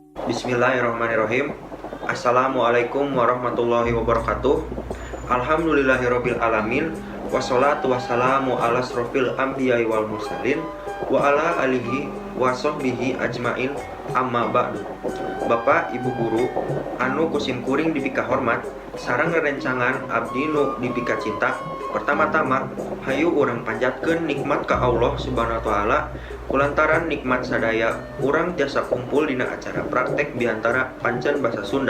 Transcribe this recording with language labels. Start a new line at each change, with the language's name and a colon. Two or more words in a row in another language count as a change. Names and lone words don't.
Arabic: بسم الله الرحمن الرحيم. السلام عليكم ورحمة الله وبركاته. الحمد لله رب العالمين. والصلاة والسلام على أشرف الأنبياء والمرسلين وعلى آله وصحبه أجمعين، أما بعد.
Sundanese: Bapak Ibu guru anu kusim kuring dipika hormat sareng rerencangan abdi nu dipika cinta. Pertama-tama hayu urang panjatkeun nikmat ka
Arabic: الله سبحانه وتعالى
Sundanese: kulantaran nikmat sadaya urang tiasa kumpul dina acara praktek biantara Pancen Basa Sunda.